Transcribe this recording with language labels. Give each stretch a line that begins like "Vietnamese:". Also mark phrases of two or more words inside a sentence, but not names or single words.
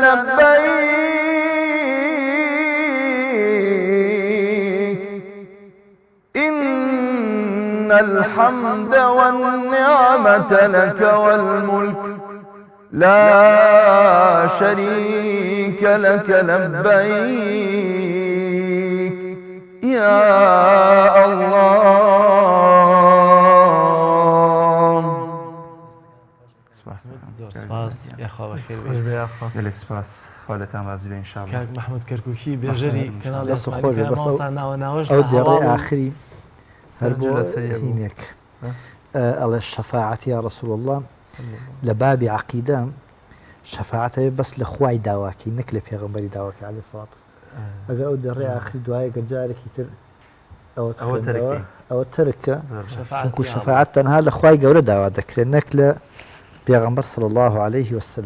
Arabic: لبيك إن الحمد والنعمة لك والملك لا شريك لك لبيك يا الله
Central Kurdish: سپاس یاخوا بەخێر گەلێک سپاس خۆلەتان ڕازی بێ ئینشاءالله کاک محمود کەرکووکی بێژەری کەناڵ دەست خۆش ناوە ناوەش ئەو دێڕێ ئاخری هەر بۆ هینێک ئەڵێ شەفاعەت
Arabic: یا ڕەسوول الله
Central Kurdish: لە بابی عەقیدە شەفاعەتەوێ بەس لە خوای داواکەی نەک لە پێغەمبەری داواکە
Arabic: عەلەیهی سەڵات
Central Kurdish: ئەگەر ئەو دەڕێ ئاخری دوایە گەنجارێکی تر ئەوە ترکە چونکو شەفاعەت تەنها لە خوای گەورە داوا دەکرێت نەک لە پێغەمبەر
Arabic: صلی الله عليه وسلم